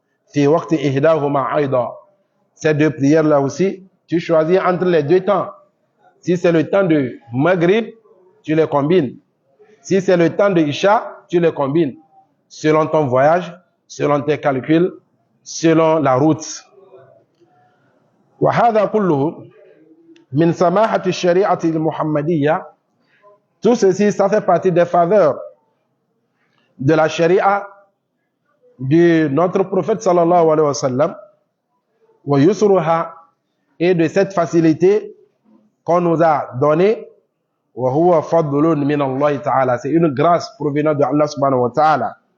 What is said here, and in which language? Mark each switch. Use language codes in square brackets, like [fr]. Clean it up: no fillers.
[fr] Ces deux prières-là aussi, tu choisis entre les deux temps. Si c'est le temps de Maghrib, tu les combines. Si c'est le temps de Isha, tu les combines. Selon ton voyage, selon tes calculs, selon la route. [ar] وهذا كله من سماحة الشريعة المحمدية. [fr] Tout ceci, ça fait partie des faveurs de la Sharia de notre prophète sallallahu alayhi wa sallam, [ar] wa yusruha, [fr] et de cette facilité qu'on nous a donnée, [ar] wa huwa fadlun min Allah ta'ala, [fr] c'est une grâce provenant de Allah subhanahu wa ta'ala,